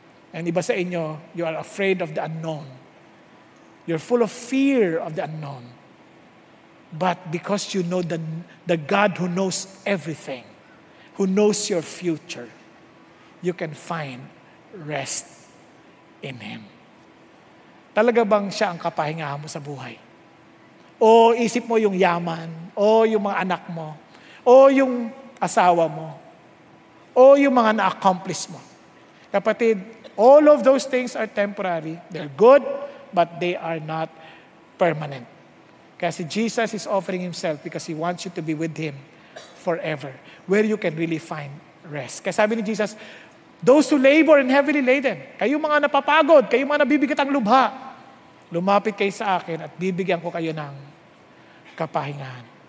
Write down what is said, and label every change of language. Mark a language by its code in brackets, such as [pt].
[en] And iba sa inyo, you are afraid of the unknown. You're full of fear of the unknown. But because you know the God who knows everything, who knows your future, you can find rest in Him. [tl] Talaga bang siya ang kapahingahan mo sa buhay? O isip mo yung yaman, o yung mga anak mo, o yung asawa mo, o yung mga na-accomplish mo? [en] Kapatid, all of those things are temporary. They're good, but they are not permanent. Kasi Jesus is offering Himself because He wants you to be with Him forever, where you can really find rest. [tl] Kaya sabi ni Jesus, [en] those who labor and heavily laden, [tl] kayo mga napapagod, kayo mga nabibigat ang lubha, lumapit kayo sa akin at bibigyan ko kayo ng kapahingahan.